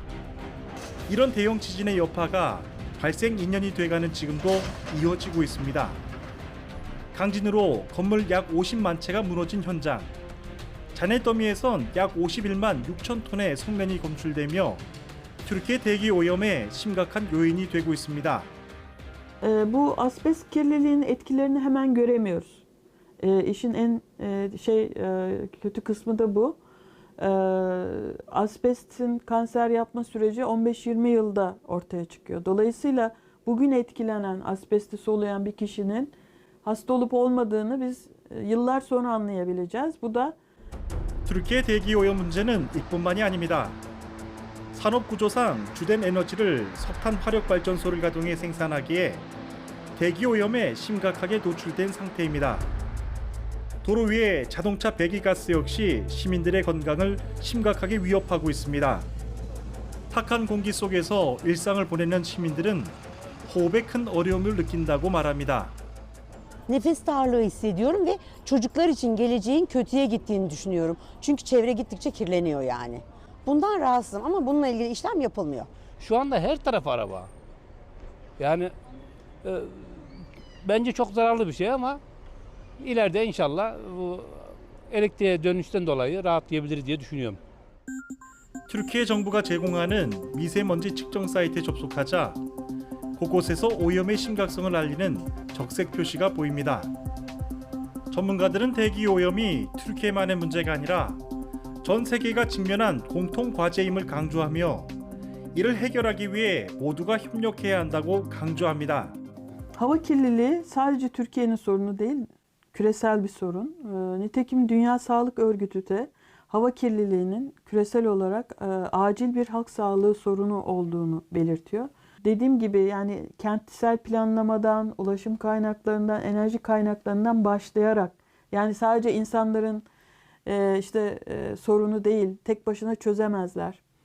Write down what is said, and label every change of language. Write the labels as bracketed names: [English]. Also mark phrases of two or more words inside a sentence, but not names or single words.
[Korean] 이런 대형 지진의 여파가 발생 2년이 돼가는 지금도 이어지고 있습니다. 강진으로 건물 약 50만 채가 무너진 현장. 잔해 더미에선 약 51만 6천 톤의 성면이 검출되며 Türkiye 대기 oym의 심각한 요인이 되고 있습니다. [Turkish] Bu asbest kirliliğinin etkilerini hemen göremiyoruz. İşin en kötü kısmı da bu. Asbestin kanser yapma süreci 15-20 yılda ortaya çıkıyor. Dolayısıyla bugün etkilenen, asbesti soluyan bir kişinin hasta olup olmadığını biz yıllar sonra anlayabileceğiz. Bu da [Korean] Türkiye 대기 오염 문제는 이뿐만이 아닙니다. 산업 구조상 주된 에너지를 석탄 화력 발전소를 가동해 생산하기에 대기 오염에 심각하게 노출된 상태입니다. 도로 위의 자동차 배기가스 역시 시민들의 건강을 심각하게 위협하고 있습니다. 탁한 공기 속에서 일상을 보내는 시민들은 호흡에 큰 어려움을 느낀다고 말합니다. [Turkish] Nefes darlığı hissediyorum ve çocuklar için geleceğin kötüye gittiğini düşünüyorum. Çünkü çevre gittikçe kirleniyor yani. Bundan rahatsızım ama bununla ilgili işlem yapılmıyor. Şu anda her taraf araba. Yani bence çok zararlı bir şey ama ileride inşallah bu elektriğe dönüşten dolayı rahatlayabiliriz diye düşünüyorum. [Korean] türkiye 정부가 제공하는 미세먼지 측정 사이트에 접속하자 곳곳에서 오염의 심각성을 알리는 적색 표시가 보입니다. 전문가들은 대기 오염이 튀르키예만의 문제가 아니라 전 세계가 직면한 공통 과제임을 강조하며 이를 해결하기 위해 모두가 협력해야 한다고 강조합니다. [Turkish] hava kirliliği sadece Türkiye'nin sorunu değil, küresel bir sorun. Nitekim Dünya Sağlık Örgütü de hava kirliliğinin küresel olarak acil bir halk sağlığı sorunu olduğunu belirtiyor. Dediğim gibi yani kentsel planlamadan, ulaşım kaynaklarından, enerji kaynaklarından başlayarak yani sadece insanların sorunu değil, tek başına çözemezler.